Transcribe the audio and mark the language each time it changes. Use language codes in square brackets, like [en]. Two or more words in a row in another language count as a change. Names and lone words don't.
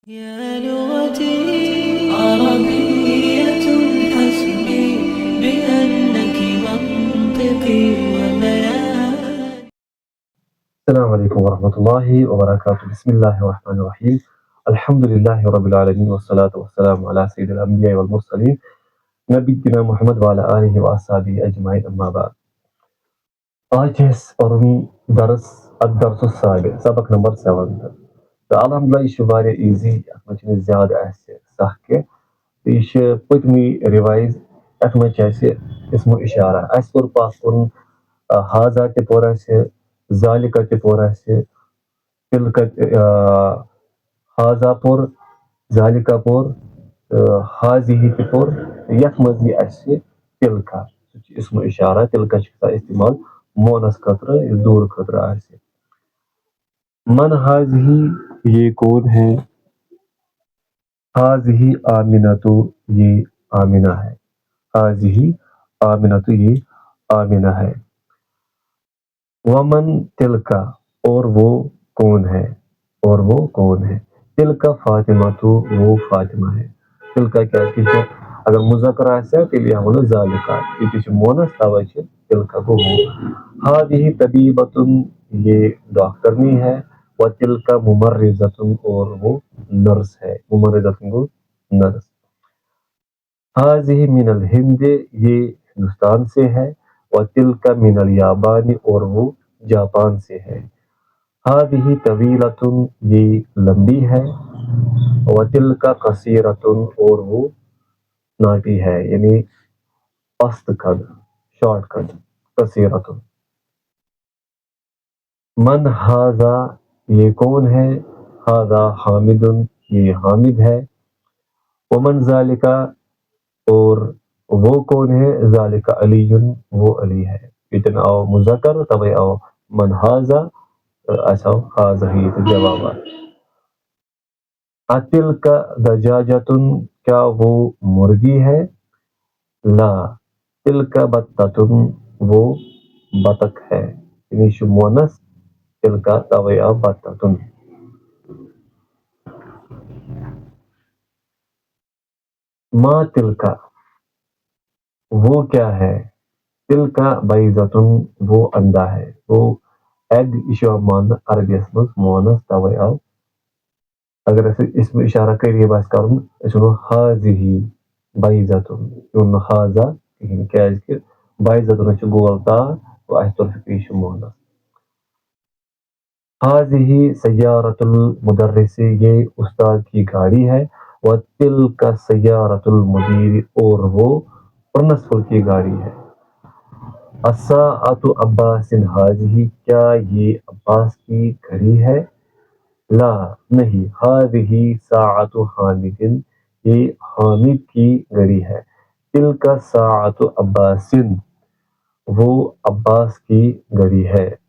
[ar] يا لغتي عربية حسبي بأنك منطقي وبياني. السلام عليكم ورحمة الله وبركاته. بسم الله الرحمن الرحيم. الحمد لله رب العالمين والصلاة والسلام على سيد الأنبياء والمرسلين نبينا محمد وعلى آله وأصحابه أجمعين أما بعد. [ur] آج ہے [ks] پرمی درس الدرس السابع سبق نمبر 7 تو الحمدللہ یہ واریاہ ایزی اتھ منٛز چھنہٕ زیادٕ آسہِ سخ کینٛہہ تہٕ یہِ چھِ پٔتمہِ رِوایز اتھ منٛز چھِ اَسہِ اسمو اِشارہ اَسہِ کوٚر پتھ کوٚرُن حاضا تہِ پوٚر اَسہِ ذالِکا تہِ پوٚر اَسہِ تِلکا حاضا پوٚر ذالِکا پوٚر تہٕ حاضِہی تہِ پوٚر تہٕ یتھ منٛز یی اَسہِ تِلکا سُہ چھُ اسمو اِشارہ تِلکا چھِ گژھان استعمال مونس خٲطرٕ یُس دوٗر خٲطرٕ آسہِ من حاضِہی [ur] یہ کون ہے [ar] حاضِہی آمِنتو [ur] یہ آمنہ ہے [ar] حاضِہی آمنتو [ur] یہ آمنہ ہے [ar] ومن تلکا [ur] اور وہ کون ہے اور وہ کون ہے [ar] تلکا فاطمہ [ur] تو وہ فاطمہ ہے تلکا کیا ہے [ks] اگر مذکر آسہِ تیٚلہِ یِوان ونو ذالِکا ییٚتہِ چھُ مونس تَوے چھِ تلکا گوٚو [ar] وہ ہادِہی طبیبتن [ur] یہ ڈاکٹرنی ہے [ar] و تلکا ممرضتن [ur] اور وہ نرس ہے ممرضتن گوٚو نرس حاضِہی من الہند یہ ہندوستان سے ہے [ar] وَتِلْكَ مِنَ الْيَابَانِ [ur] اور وہ جاپان سے ہے [ar] هذه طویلۃ [ur] یہ لمبی ہے وَتِلْكَ قصیرۃ اور وہ ناٹی ہے یعنی پست قد شارٹ قد قصیرۃ [ks] من هذا [ur] یہ کون ہے [ks] هذا حامد [ur] یہ حامد ہے [ks] ومن ذالک [ur] اور وہ کون ہے [ks] ذالک علی [ur] وہ علی ہے [ks] ییٚتٮ۪ن آو مذکر تَوَے آو من حاضا اَسہِ آو حاضا ہی تہٕ جواب آو اتلک دجاجتن [ur] کیا وہ مرغی ہے [ks] لا تلک بطتن [ur] وہ بطخ ہے [ks] یعنی یہ چھُ مونس تلکا تَوَے آو بطتن ما تلکا [ur] وہ کیا ہے [ks] تلکا بیضتن [ur] وہ انڈا ہے [ks] وہ ایگ یہ چھُ یِوان ماننہٕ عربیَس منٛز مونس تَوَے آو اگر اَسہِ اسم اِشارہ قریٖب آسہِ کَرُن أسۍ وَنو حاضِہی بیضتن یہِ ووٚن نہٕ حاضا کِہیٖنۍ کیازکہِ بیضتنس چھُ گول تا تو اَسہِ توٚر فِکرِ یہِ چھُ مونس [ur] حاضِہی سیارۃ المدرس یہ استاد کی گاڑی ہے وَتِلْکَ سیارۃ المدیر اور وہ پرنسپل کی گاڑی ہے الساعۃ عباس حاضِہی کیا یہ عباس کی گھڑی ہے لا نہیں هذه ساعۃ حامد یہ حامد کی گھڑی ہے تلک ساعۃ عباس وہ عباس کی گھڑی ہے